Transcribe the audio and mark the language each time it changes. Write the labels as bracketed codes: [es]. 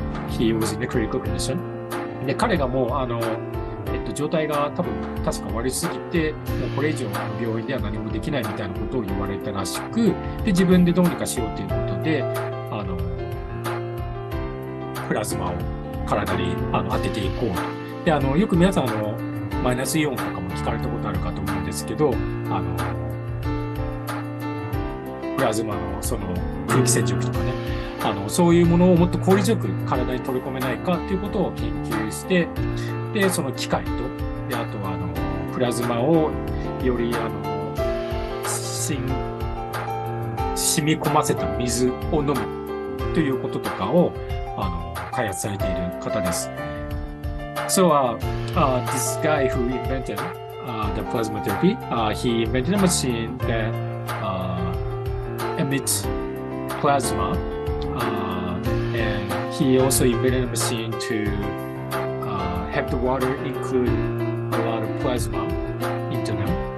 [en] He was in a critical condition. [ja] で彼がもう状態が確か悪すぎて、もうこれ以上病院では何もできないみたいなことを言われたらしく、で自分でどうにかしようということでプラズマを体に当てていこうと。でよく皆さんマイナスイオンとかも聞かれたことあるかと思うんですけど、プラズマのその空気清浄機とかね、そういうものをもっと効率よく体に取り込めないかということを研究して、でその機械と、であとはプラズマをより染み込ませた水を飲むということとかを開発されている方です。 [en] So this guy who invented the plasma therapy, he invented a machine that emits plasma, and he also invented a machine to have the water include a lot of plasma into them.